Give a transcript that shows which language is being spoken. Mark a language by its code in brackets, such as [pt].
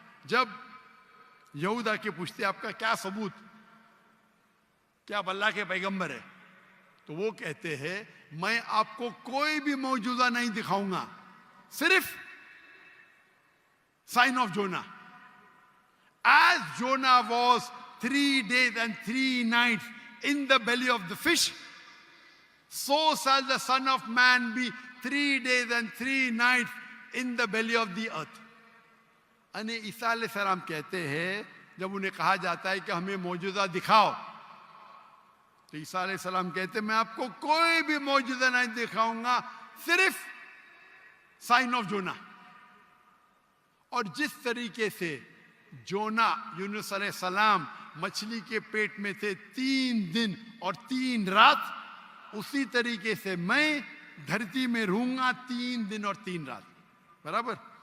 [hi] जब यहूदा के पूछते आपका क्या सबूत, क्या आप अल्लाह के पैगंबर है, तो वो कहते हैं मैं आपको कोई भी मौजूदा नहीं दिखाऊंगा, सिर्फ [en] sign of Jonah. As Jonah was 3 days and 3 nights in the belly of the fish, so shall the Son of Man be 3 days and 3 nights in the belly of the earth. [hi] अने ईसा अलैहिस्सलाम कहते हैं, जब उन्हें कहा जाता है कि हमें मौजूदा दिखाओ, तो ईसा अलैहिस्सलाम कहते हैं मैं आपको कोई भी मौजूदा नहीं दिखाऊंगा, सिर्फ साइन ऑफ जोना। और जिस तरीके से जोना यूनुस अलैहिस्सलाम मछली के पेट में थे 3 दिन और 3 रात, उसी तरीके से मैं धरती में रहूंगा 3 दिन और 3 रात। बराबर।